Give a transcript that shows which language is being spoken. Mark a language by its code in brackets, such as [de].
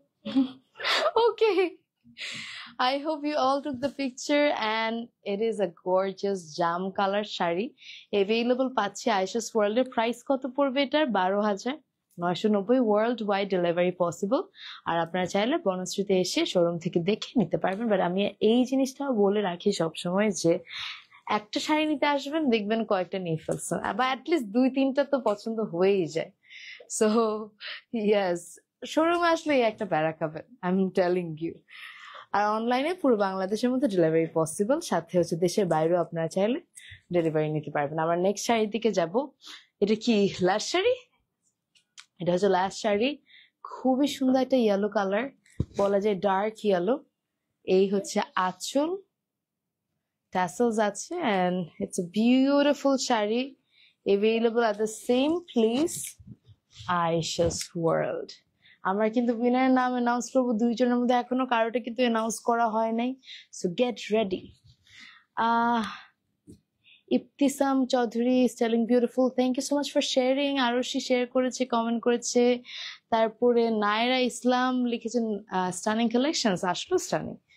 [en] Okay, I hope you all took the picture and it is a gorgeous jam color sari. [bn] Available পাচ্ছি Ayesha's world এর। Price কত পড়বে এটার? 12,990। World wide delivery possible. আর আপনারা চাইলে বনশ্রীতে এসে শোরুম থেকে দেখে নিতে পারবেন। বাট আমি এই জিনিসটা বলে রাখি সবসময় যে একটা শাড়ি নিতে আসবেন, দেখবেন কয়েকটা নিয়ে ফেলছেন, বা অ্যাটলিস্ট 2-3টা তো পছন্দ হয়েই যায়। সো ইয়েস, শোরুমে আসলে একটা প্যারা খাবেন, [en] I am telling you. [bn] আর অনলাইনে পুরো বাংলাদেশের মধ্যে ডেলিভারি পসিবল, সাথে হচ্ছে দেশের বাইরেও আপনারা চাইলে ডেলিভারি নিতে পারবেন। আমরা নেক্সট শাড়ির দিকে যাব। এটা কি লাস্ট শাড়ি? এটা হচ্ছে লাস্ট শাড়ি। খুবই সুন্দর একটা ইয়েলো কালার, বলা যায় ডার্ক ইয়েলো। এই হচ্ছে আঁচল, tassels আছে, [en] and it's a beautiful [bn] sari. [en] Available at the same place Ayesha's world. [bn] আমরা কিন্তু উইনারের নাম অ্যানাউন্স করবো 2 জনের মধ্যে, এখনো কারোটা কিন্তু অ্যানাউন্স করা হয় নাই। [en] So get ready. Ibtisam Chowdhury is telling beautiful, thank you so much for sharing. [bn] Arshi share করেছে, কমেন্ট করেছে। তারপরে নায়রা ইসলাম লিখেছেন স্টানিং কালেকশনস, আসলো স্টানিং।